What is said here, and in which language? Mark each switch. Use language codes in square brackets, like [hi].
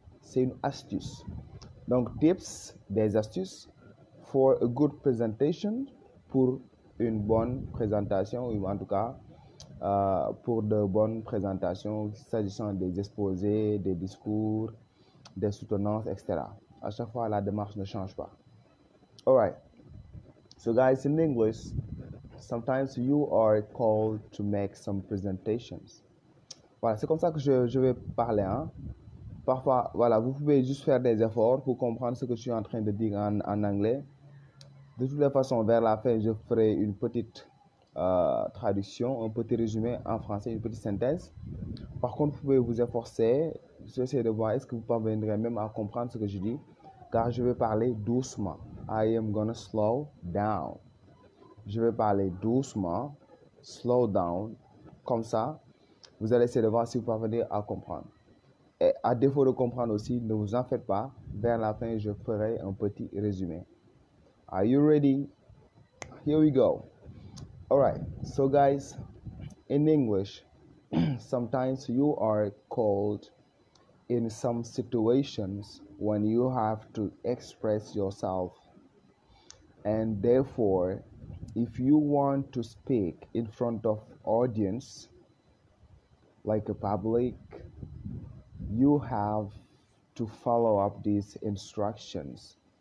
[fr] C'est une astuce. Donc, tips, des astuces [en] for a good presentation, [fr] pour une bonne présentation, ou en tout cas, pour de bonnes présentations, s'agissant des exposés, des discours, des soutenances, etc. À chaque fois, la démarche ne change pas. [en] All right. So, guys, in English, sometimes you are called to make some presentations. [fr] Voilà, c'est comme ça que je vais parler, hein. Parfois, voilà, vous pouvez juste faire des efforts pour comprendre ce que je suis en train de dire en anglais. De toutes les façons, vers la fin, je ferai une petite traduction, un petit résumé en français, une petite synthèse. Par contre, vous pouvez vous efforcer, j'essaie de voir est-ce que vous parviendrez même à comprendre ce que je dis, car je vais parler doucement. [en] I am gonna slow down. [fr] Je vais parler doucement, [en] slow down, [fr] comme ça, vous allez essayer de voir si vous parvenez à comprendre. Et à défaut de comprendre aussi, ne vous en faites pas. Vers la fin, je ferai un petit résumé. [en] Are you ready? Here we go. All right. So, guys, in English, Sometimes you are called in some situations when you have to express yourself, and therefore if you want to speak in front of audience like a public, you have to follow up these instructions.